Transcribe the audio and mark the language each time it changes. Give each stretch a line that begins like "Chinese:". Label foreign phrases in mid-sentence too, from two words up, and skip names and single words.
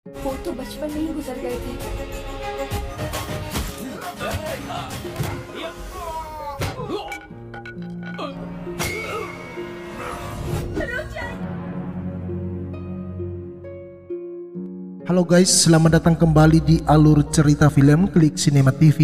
Hindi: वो तो बचपन में ही गुजर गए थे।
Indonesian: Halo guys, selamat datang kembali di alur cerita film Klik Cinema TV.